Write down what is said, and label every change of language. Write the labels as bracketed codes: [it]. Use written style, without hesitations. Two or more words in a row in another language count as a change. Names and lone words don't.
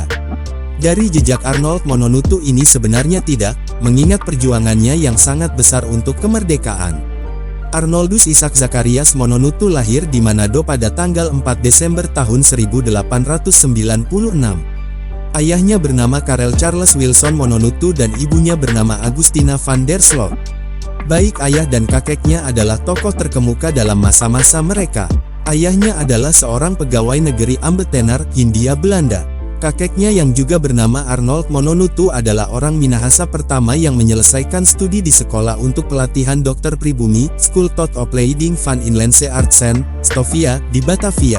[id] Dari jejak Arnold Mononutu ini sebenarnya tidak, mengingat perjuangannya yang sangat besar untuk kemerdekaan. Arnoldus Isaac Zacharias Mononutu lahir di Manado pada tanggal 4 Desember tahun 1896. Ayahnya bernama Karel Charles Wilson Mononutu dan ibunya bernama Agustina van der Sloot. Baik ayah dan kakeknya adalah tokoh terkemuka dalam masa-masa mereka. Ayahnya adalah seorang pegawai negeri Ambetenar, Hindia Belanda. Kakeknya yang juga bernama Arnold Mononutu adalah orang Minahasa pertama yang menyelesaikan studi di sekolah untuk pelatihan dokter pribumi, [nl] School tot Opleiding van Inlandse Artsen, [id] Stovia, di Batavia.